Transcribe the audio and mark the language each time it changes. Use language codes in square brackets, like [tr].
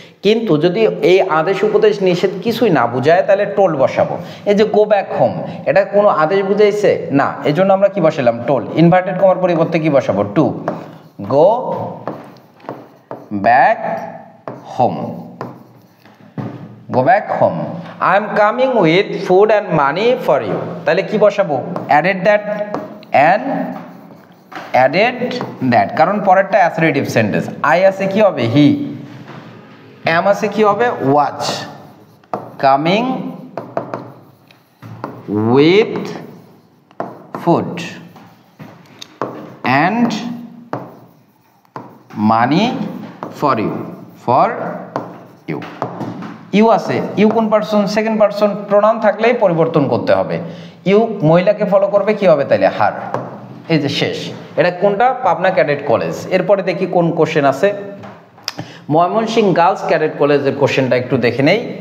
[bn] কিন্তু যদি এই আদেশ উপদেশ নিষেধ কিছুই না বুঝায় তাহলে টোল্ড বসাবো। এই যে [en] go back home, [bn] এটা কোনো আদেশ বুঝাইছে না, এই জন্য আমরা কি বসালাম টোল্ড। ইনভার্টেড কমার পরিবর্তে কি বসাবো [en] To go back home. Go back home. I am coming with food and money for you. [bn] তাহলে কি বসাবো [en] added that and added that, [bn] কারণ পরেরটা অ্যাসার্টিভ সেন্টেন্স। [en] I [bn] আছে কি হবে [en] he, am আছে কি হবে was, coming with food and money for you, for you. [bn] You আছে, ইউ কোন পারসন সেকেন্ড পারসন, প্রোনাউন থাকলেই পরিবর্তন করতে হবে। ইউ মহিলাকে ফলো করবে কি হবে তাইলে হার। এই যে শেষ, এটা কোনটা পাবনা ক্যাডেট কলেজ। এরপরে দেখি কোন কোশ্চেন আছে। ময়মনসিংহ গার্লস ক্যাডেট কলেজের কোশ্চেনটা একটু দেখে নেই।